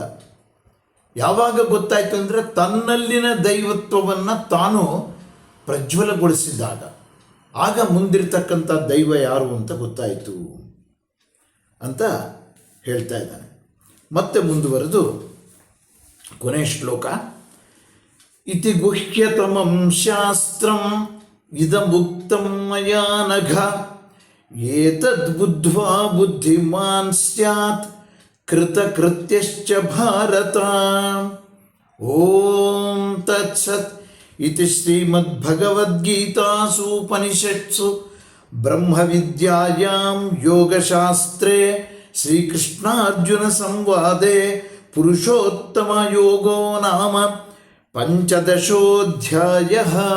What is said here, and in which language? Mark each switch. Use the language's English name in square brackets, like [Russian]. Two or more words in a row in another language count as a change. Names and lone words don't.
[Kannada] ಯಾವಾಗ ಗೊತ್ತಾಯಿತು ಅಂದರೆ ತನ್ನಲ್ಲಿನ ದೈವತ್ವವನ್ನು ತಾನು ಪ್ರಜ್ವಲಗೊಳಿಸಿದಾಗ, ಆಗ ಮುಂದಿರ್ತಕ್ಕಂಥ ದೈವ ಯಾರು ಅಂತ ಗೊತ್ತಾಯಿತು ಅಂತ ಹೇಳ್ತಾ ಇದ್ದಾನೆ. ಮತ್ತೆ ಮುಂದುವರೆದು ಕೊನೆ ಶ್ಲೋಕ, [Sanskrit] ಇತಿ ಗುಹ್ಯತಮಂ ಶಾಸ್ತ್ರಂ ಇದಮುಕ್ತಂ ಮಯಾ ನಘ ಏತದ್ಬುದ್ಧ್ವಾ ಬುದ್ಧಿಮಾನ್ ಸ್ಯಾತ್ ಕೃತಕೃತ್ಯಶ್ಚ ಭಾರತ. ಓಂ ತತ್ಸತ್ ಇತಿ ಶ್ರೀಮದ್ಭಗವದ್ಗೀತಾಸು ಉಪನಿಷತ್ಸು ಬ್ರಹ್ಮವಿದ್ಯಾಯಾಂ ಯೋಗಶಾಸ್ತ್ರೇ ಶ್ರೀಕೃಷ್ಣಾರ್ಜುನ ಸಂವಾದೆ ಪುರುಷೋತ್ತಮ ಯೋಗೋ ನಾಮ 15ನೇ ಅಧ್ಯಾಯ.